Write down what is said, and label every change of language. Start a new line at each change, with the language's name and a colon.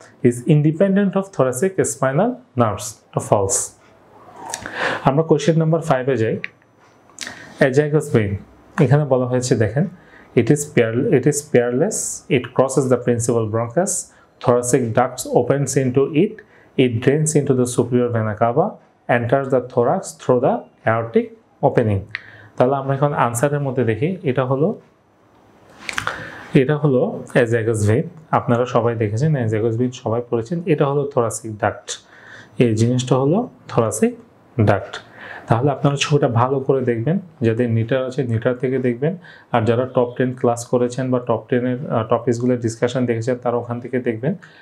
English: is independent of thoracic spinal nerves,
Bangla: এটা false. আমরা question number 5-এ যাই। অ্যাজাইগাস ভেইন, এখানে বলা হয়েছে দেখেন
English: it is peerless, it crosses the principal bronchus, thoracic ducts opens into it, it drains into the superior vena cava, enters the thorax through the aortic opening।
Bangla: তাহলে আমরা এখন আনসারের মধ্যে দেখি, এটা হলো অ্যাজাইগাস ভেইন, আপনারা সবাই দেখেছেন অ্যাজাইগাস ভেইন সবাই পড়েছেন। এটা হলো থোরাসিক ডাক্ট, এই জিনিসটা হলো থোরাসিক ডাক্ট। তাহলে আপনারা ছবিটা ভালো করে দেখবেন, যাদের নিটার আছে নিটার থেকে দেখবেন, আর যারা টপ 10 ক্লাস করেছেন বা টপ 10-এর টপিকসগুলোর ডিসকাশন দেখেছেন তারা ওখান থেকে দেখবেন।